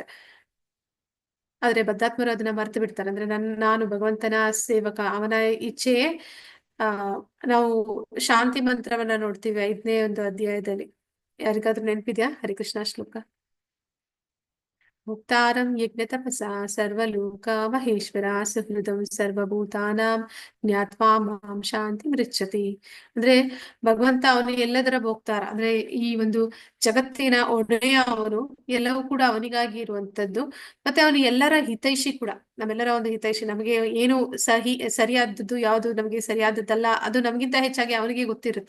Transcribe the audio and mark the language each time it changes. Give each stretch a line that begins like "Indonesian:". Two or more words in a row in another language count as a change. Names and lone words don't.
Kannada: ಆದ್ರೆ ಬದ್ಧಾತ್ಮರು ಅದನ್ನ ಮರ್ತು ಬಿಡ್ತಾರೆ. ಅಂದ್ರೆ ನಾನು ಭಗವಂತನ ಸೇವಕ, ಅವನ ಇಚ್ಛೆಯೇ. ನಾವು ಶಾಂತಿ ಮಂತ್ರವನ್ನ ನೋಡ್ತೀವಿ 5ನೇ ಒಂದು ಅಧ್ಯಾಯದಲ್ಲಿ. ಯಾರಿಗಾದ್ರೂ ನೆನಪಿದ್ಯಾ ಹರಿಕೃಷ್ಣ ಶ್ಲೋಕ?
Sanskrit: ಮುಕ್ತಾರಂ ಯಜ್ಞತಪಸಾ ಸರ್ವಲೋಕ ಮಹೇಶ್ವರ ಸುಹೃದಂ ಸರ್ವಭೂತಾನಾಂ ಜ್ಞಾತ್ವಾ ಮಾಂ ಶಾಂತಿ ಮೃಚ್ಛತಿ.
Kannada: ಅಂದ್ರೆ ಭಗವಂತ ಅವನು ಎಲ್ಲದರ ಭೋಕ್ತಾರ, ಅಂದ್ರೆ ಈ ಒಂದು ಜಗತ್ತಿನ ಒಡೆಯ ಅವನು, ಎಲ್ಲವೂ ಕೂಡ ಅವನಿಗಾಗಿ ಇರುವಂತದ್ದು. ಮತ್ತೆ ಅವನು ಎಲ್ಲರ ಹಿತೈಷಿ ಕೂಡ, ನಮ್ಮೆಲ್ಲರ ಒಂದು ಹಿತೈಷಿ. ನಮಗೆ ಏನು ಸರಿಯಾದದ್ದು ಯಾವುದು ನಮಗೆ ಸರಿಯಾದದ್ದಲ್ಲ ಅದು ನಮಗಿಂತ ಹೆಚ್ಚಾಗಿ ಅವನಿಗೆ ಗೊತ್ತಿರುತ್ತೆ.